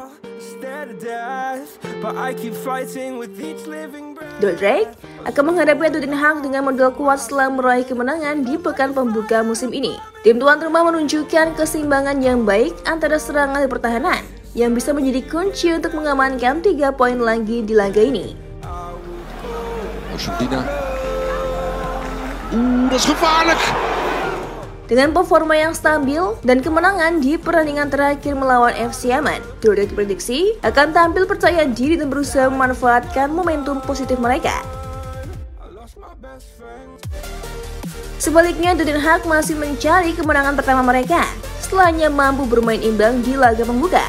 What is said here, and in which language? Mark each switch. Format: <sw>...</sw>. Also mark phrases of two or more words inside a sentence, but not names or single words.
<id>Dordrecht akan menghadapi Den Haag dengan modal kuat setelah meraih kemenangan di pekan pembuka musim ini. Tim tuan rumah menunjukkan keseimbangan yang baik antara serangan dan pertahanan yang bisa menjadi kunci untuk mengamankan 3 poin lagi di laga ini. Argentina.</id> <nl>Dat is gevaarlijk.</nl> <id>Dengan performa yang stabil dan kemenangan di pertandingan terakhir melawan FC Emmen, Dordrecht diprediksi akan tampil percaya diri dan berusaha memanfaatkan momentum positif mereka. Sebaliknya, Den Haag masih mencari kemenangan pertama mereka setelahnya mampu bermain imbang di laga pembuka.</id>